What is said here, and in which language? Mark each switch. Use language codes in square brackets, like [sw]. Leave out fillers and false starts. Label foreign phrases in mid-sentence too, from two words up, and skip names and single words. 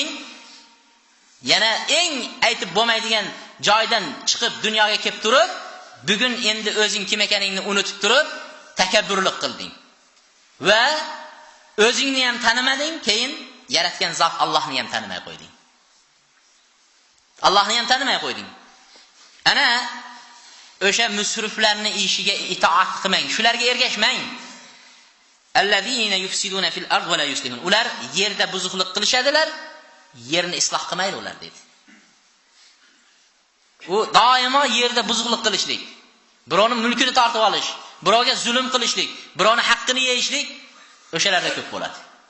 [uz] Yana eng aytib bo'lmaydigan joydan chiqib dunyoga kelib turib, bugun endi o'zing kim ekaningni unutib turib, takabburlik qilding. Va o'zingni ham tanimading, keyin yaratgan zot Allohni ham tanimay qo'yding. Allohni ham tanimay qo'yding. Ana o'sha musriflarning ishiga itoat qilmang, shularga ergashmang. [ar] الذين يفسدون في الأرض ولا يصلحون. [uz] Ular yerda buzuqlik qilishadilar, yerni isloh qilmaydi ular dedi. U doimo yerda buzuqlik qilishlik, birovning mulkini tortib olish, birovga zulm qilishlik, birovning haqqini yeyishlik o'shalarda ko'p bo'ladi.